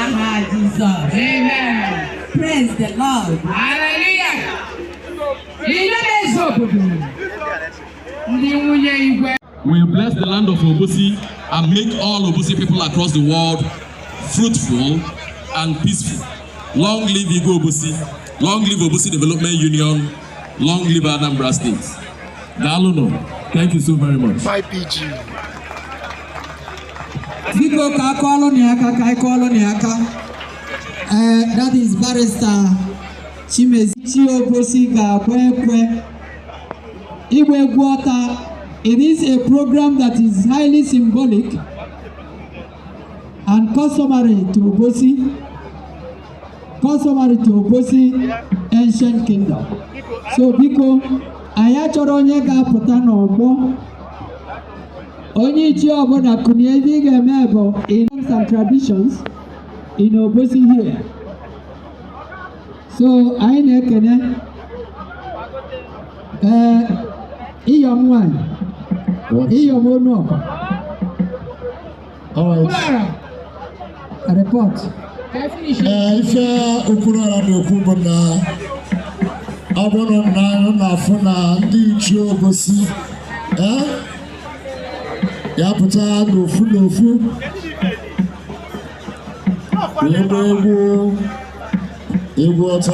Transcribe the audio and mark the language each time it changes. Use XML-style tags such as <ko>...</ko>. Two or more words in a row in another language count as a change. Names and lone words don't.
<en>Amen. Amen. Praise the Lord. Hallelujah.</en> <ig>Ndị nwunye igwe.</ig> <en>We bless the land of Obosi and make all Obosi people across the world fruitful and peaceful. Long live Igwe Obosi. Long live Obosi Development Union. Long live Anambra State. Daalụnụ. Thank you so very much. My P G.</en> <ig>Biko, ka a kụọlụ na ya aka, ka anyị kụọlụ na ya aka.</ig> <en>Eh, that is Barrister Chimezi Chi Obosi</en> <ig>ga-agba ekwe. Igba egwu ọta.</ig> <en>It is a program that is highly symbolic and customary to Obosi, customary to Obosi ancient kingdom.</en> <ig>So, biko, anyị achọrọ onye ga-apụta n'ọgbọ. Onye ichie ọbụla kụnye, ihe ị ga-eme bụ</ig> <en>in terms and traditions in Obosi here.</en> <ig>So, anyị na-ekene, eh, Iyom nwanyị, Iyom onu ọkụ.</ig> <en>All right. Report.</en> <ig>Eh, ife Okwuluora na-ekwu bụ na ọ bụrụ na anyị na-afụ na ndị ichie Obosi, eh, ya pụta n'ofu n'ofu, wee gbaa egwu, egwu ọcha.</ig>